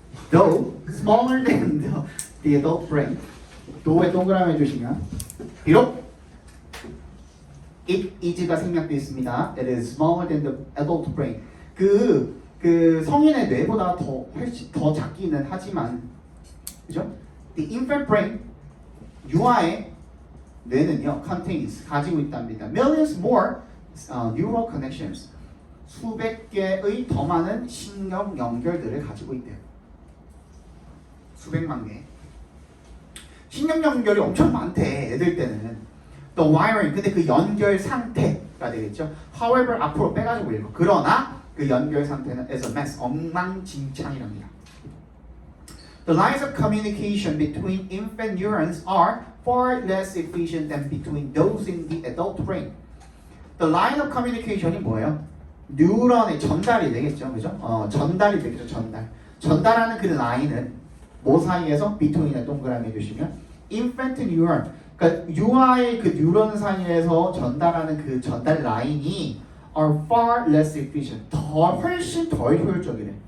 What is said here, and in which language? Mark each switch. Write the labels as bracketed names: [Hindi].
[English] Though smaller than the adult brain. [Korean] thouggh에 동그라미 해주시면 비록 it is가 생략되어 있습니다. [English] It is smaller than the adult brain. [Korean] 그 성인의 뇌보다 훨씬 더 작기는 하지만, 그죠? [English] The infant brain, [Korean] 유아의 뇌는요, contains 가지고 있답니다. [English] Millions more neural connections. [Korean] 수백 개의 더 많은 신경 연결들을 가지고 있대요. 수백만 개. 신경 연결이 엄청 많대. 애들 때는. [English] The wiring, [Korean] 근데 그 연결 상태가 되겠죠. However, 앞으로 빼가지고 읽어. 그러나 그 연결 상태는 [English] as a mess, [Korean] 엉망진창이랍니다. [English] The lines of communication between infant neurons are far less efficient than between those in the adult brain. The line of communication [Korean] 이 뭐예요? 뉴런의 전달이 되겠죠, 그죠? 전달이 되겠죠, 전달. 전달하는 그 라인은 뭐 사이에서 between에 동그라미 해주시면 [English] infant neuron, [Korean] 그러니까 유아의 그 뉴런 사이에서 전달하는 그 전달 라인이 [English] are far less efficient, [Korean] 훨씬 덜 효율적이래.